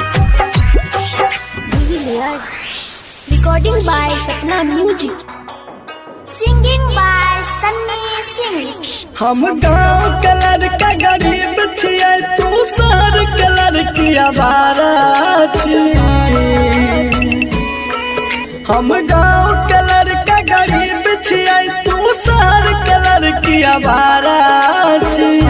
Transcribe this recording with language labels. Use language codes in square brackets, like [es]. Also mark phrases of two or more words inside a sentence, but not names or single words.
[en] Recording by Sapna Music. Singing by Sunny Singh. [mai] हम गाँव के लड़का गरीब छियै, तू शहर के लड़की आवारा छी। हम गाँव के लड़का गरीब छियै, तू शहर के लड़की आवारा छी।